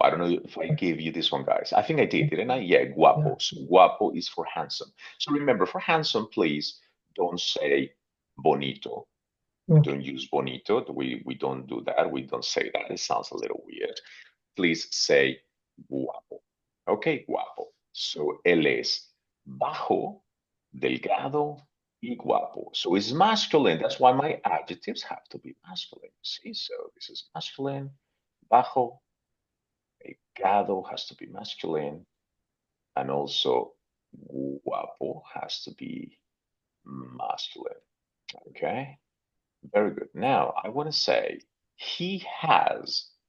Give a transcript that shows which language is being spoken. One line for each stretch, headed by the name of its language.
English: I don't know if I gave you this one, guys. I think I didn't I? Yeah, guapo. Yeah. So guapo is for handsome. So remember, for handsome, please don't say bonito. Okay. Don't use bonito. We don't do that. We don't say that. It sounds a little weird. Please say guapo. Okay, guapo.
Spanish: So él es bajo, delgado, y guapo.
English: So it's masculine. That's why my adjectives have to be masculine. See, so this is masculine. Bajo, delgado has to be masculine, and also guapo has to be masculine. Okay. Very good. Now, I want to say he has.